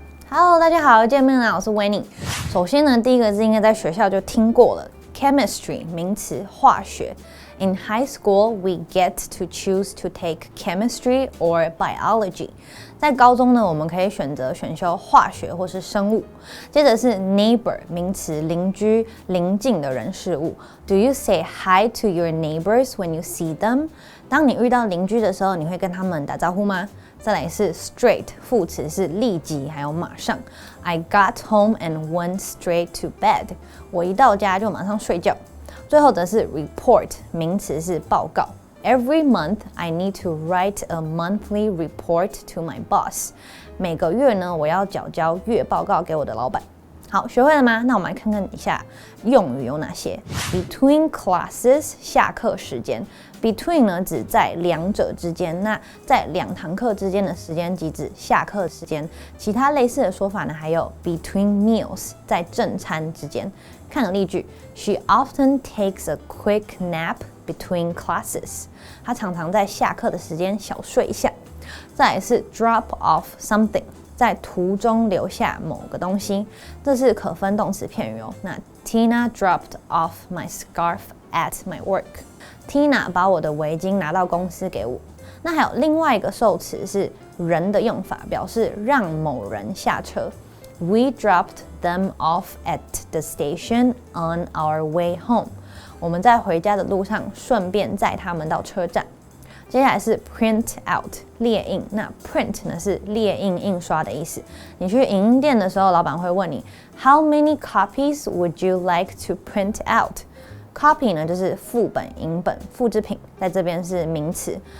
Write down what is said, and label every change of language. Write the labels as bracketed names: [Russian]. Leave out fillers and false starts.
[Chinese] Hello， 大家好，见面啦，我是 Winnie。首先呢，第一个字应该在学校就听过了 ，chemistry 名词，化学。 [English] In high school, we get to choose to take chemistry or biology. [Chinese] 在高中呢，我们可以选择选修化学或是生物。接着是 neighbor 名词，邻居、邻近的人事物。 [English] Do you say hi to your neighbors when you see them? [Chinese] 当你遇到邻居的时候，你会跟他们打招呼吗？再来是 straight 副词是立即还有马上。 [English] I got home and went straight to bed. [Chinese] 我一到家就马上睡觉。最后则是 report 名词是报告。 [English] Every month I need to write a monthly report to my boss. [Chinese] 每个月呢，我要缴交月报告给我的老板。好，学会了吗？那我们来看看一下用语有哪些。 Between classes 下课时间 ，between 呢指在两者之间，那在两堂课之间的时间即指下课时间。其他类似的说法呢，还有 between meals 在正餐之间。 [English] 看个例句，She often takes a quick nap between classes. [Chinese] 她常常在下课的时间小睡一下。再来是 drop off something。在途中留下某个东西，这是可分动词片语哦。 [English] 那 Tina dropped off my scarf at my work. [Chinese] Tina 把我的围巾拿到公司给我。那还有另外一个受词是人的用法，表示让某人下车。 [English] We dropped them off at the station on our way home. [Chinese] 我们在回家的路上顺便载他们到车站。接下来是 print out 列印，那 print 呢是列印印刷的意思。你去影印店的时候，老板会问你 How many copies would you like to print out? Copy 呢就是副本、影本、复制品，在这边是名词。